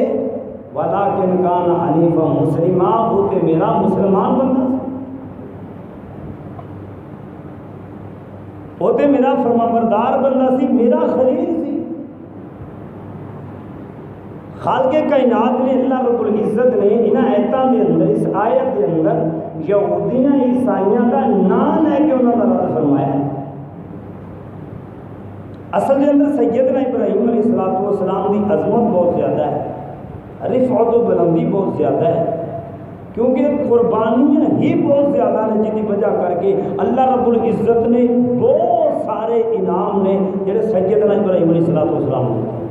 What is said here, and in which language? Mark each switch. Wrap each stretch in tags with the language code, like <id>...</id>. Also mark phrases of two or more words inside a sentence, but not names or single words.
<ar>ولکن کان حنیفا مسلما،</ar> <pa>وہ تے میرا مسلمان بندہ سی، وہ تے میرا فرمانبردار بندہ سی، میرا خلیل سی۔ خالق کائنات نے اللہ رب العزت نے انہاں آیتاں دے اندر، اس آیت دے اندر یہودیاں عیسائیاں کا نام لے کے انہوں کا رد فرمایا ہے۔</pa> <ur>اصل کے اندر سیدنا ابراہیم علیہ السلام کی عظمت بہت زیادہ ہے، رفعت و بلندی بہت زیادہ ہے، کیونکہ قربانیاں ہی بہت زیادہ ہیں، جن کی وجہ کر کے اللہ رب العزت نے بہت سارے انعام نے جڑے سیدنا ابراہیم علیہ السلام نے۔</ur>